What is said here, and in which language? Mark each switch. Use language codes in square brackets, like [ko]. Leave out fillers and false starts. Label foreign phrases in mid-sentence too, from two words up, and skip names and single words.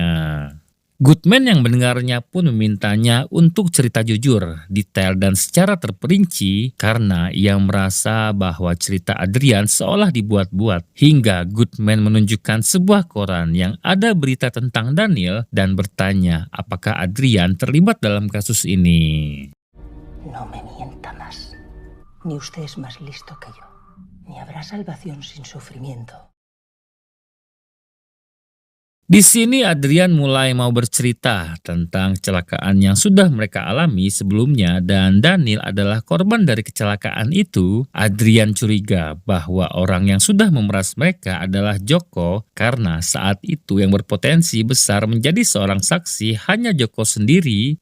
[id] Goodman yang mendengarnya pun memintanya untuk cerita jujur, detail dan secara terperinci karena ia merasa bahwa cerita Adrian seolah dibuat-buat. Hingga Goodman menunjukkan sebuah koran yang ada berita tentang Daniel dan bertanya apakah Adrian terlibat dalam kasus ini. [es] No me mienta más. Ni usted es más listo que yo. Ni habrá salvación sin sufrimiento. [id] Di sini Adrian mulai mau bercerita tentang kecelakaan yang sudah mereka alami sebelumnya, dan Daniel adalah korban dari kecelakaan itu. Adrian curiga bahwa orang yang sudah memeras mereka adalah Joko karena saat itu yang berpotensi besar menjadi seorang saksi hanya Joko sendiri.